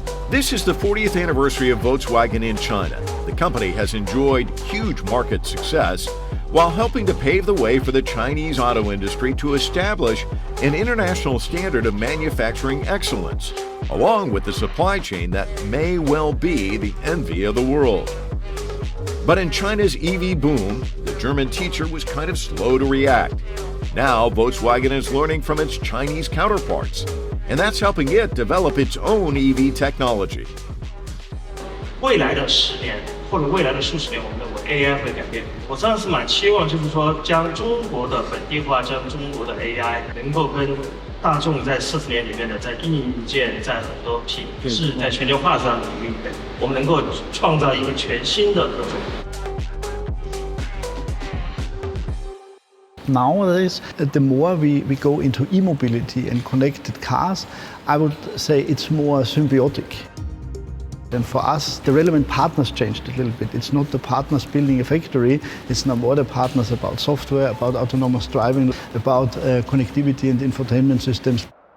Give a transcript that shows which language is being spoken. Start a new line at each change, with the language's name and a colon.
English: This is the 40th anniversary of Volkswagen in China. The company has enjoyed huge market success while helping to pave the way for the Chinese auto industry to establish an international standard of manufacturing excellence, along with the supply chain that may well be the envy of the world. But in China's EV boom, the German teacher was kind of slow to react. Now, Volkswagen is learning from its Chinese counterparts, and that's helping it develop its own EV technology.
Chinese: 未来的10年或者未来的数十年，我们认为 AI 会改变。我真的是蛮期望，就是说将中国的本地化，将中国的 AI 能够跟大众在40年里面的在硬件、在很多品质、在全球化上的领域，我们能够创造一个全新的各种。
English: Nowadays, the more we go into e-mobility and connected cars, I would say it's more symbiotic. And for us, the relevant partners changed a little bit. It's not the partners building a factory, it's now more the partners about software, about autonomous driving, about connectivity and infotainment systems.